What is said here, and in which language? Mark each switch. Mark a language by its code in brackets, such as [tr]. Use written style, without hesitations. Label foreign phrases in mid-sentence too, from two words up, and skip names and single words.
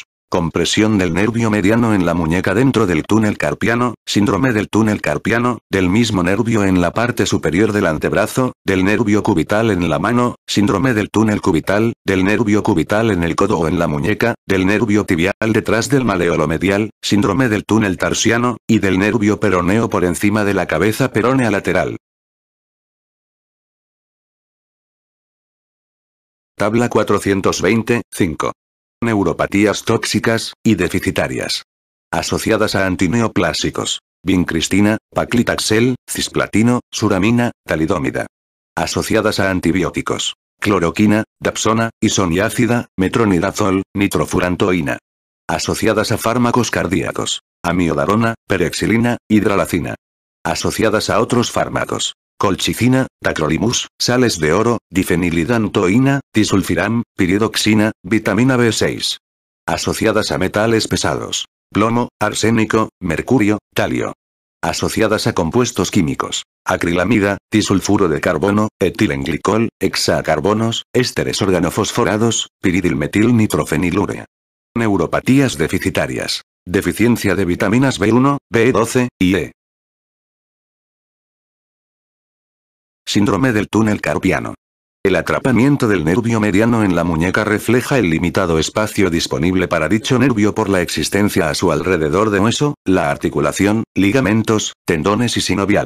[es] Compresión del nervio mediano en la muñeca dentro del túnel carpiano, síndrome del túnel carpiano, del mismo nervio en la parte superior del antebrazo, del nervio cubital en la mano, síndrome del túnel cubital, del nervio cubital en el codo o en la muñeca, del nervio tibial detrás del maleolo medial, síndrome del túnel tarsiano, y del nervio peroneo por encima de la cabeza peronea lateral. Tabla 420, 5. Neuropatías tóxicas y deficitarias. Asociadas a antineoplásicos. vincristina, paclitaxel, cisplatino, suramina, talidomida. Asociadas a antibióticos: cloroquina, dapsona, isoniácida, metronidazol, nitrofurantoína. Asociadas a fármacos cardíacos: amiodarona, perexilina, hidralacina. Asociadas a otros fármacos: colchicina, tacrolimus, sales de oro, difenilidantoína, disulfiram, piridoxina, vitamina B6. Asociadas a metales pesados: plomo, arsénico, mercurio, talio. Asociadas a compuestos químicos: acrilamida, disulfuro de carbono, etilenglicol, hexacarbonos, ésteres organofosforados, piridilmetilnitrofenilurea. Neuropatías deficitarias: deficiencia de vitaminas B1, B12 y E. Síndrome del túnel carpiano. El atrapamiento del nervio mediano en la muñeca refleja el limitado espacio disponible para dicho nervio por la existencia a su alrededor de hueso, la articulación, ligamentos, tendones y sinovial.